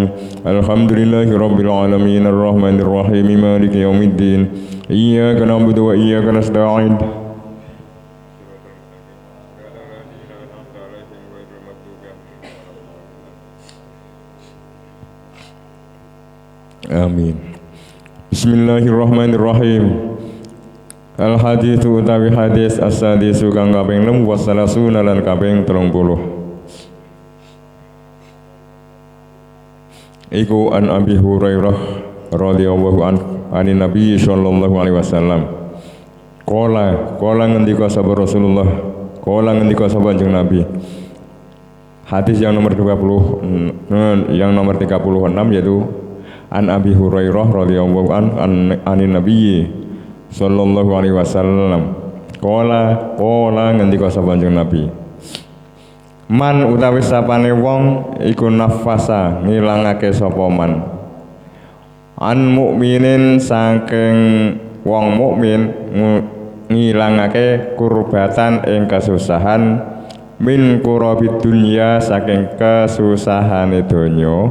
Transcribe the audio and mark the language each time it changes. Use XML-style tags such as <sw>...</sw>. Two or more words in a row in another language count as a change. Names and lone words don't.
<ar>الحمد لله رب العالمين الرحمن الرحيم مالك يوم الدين إياك نعبد وإياك نستعين Amin. Bismillahirrahmanirrahim. الحديث</ar> <jv>utawi hadis as-sadisu kang kaping 6 wasalasuna lan kaping 30.</jv> <ar>Iku عن أبي هريرة رضي الله عنه عن النبي صلى الله عليه وسلم.</ar> <jv>Qala ngendika sapa Rasulullah, qala ngendika sapa Kanjeng Nabi.</jv> <id>Hadis yang nomor 36 yaitu</id> <ar>عن أبي هريرة رضي الله عنه عن النبي صلى الله عليه وسلم.</ar> <jv>Qala ngendika sapa Kanjeng Nabi. Man utawi sapane wong iku nafasa ngilangake sapa man.</jv> <ar>عن مؤمن</ar> <jv>saking wong mukmin ngilangake kurbatan ing kesusahan</jv> <ar>من كرب الدنيا</ar> <jv>saking kesusahane donya.</jv>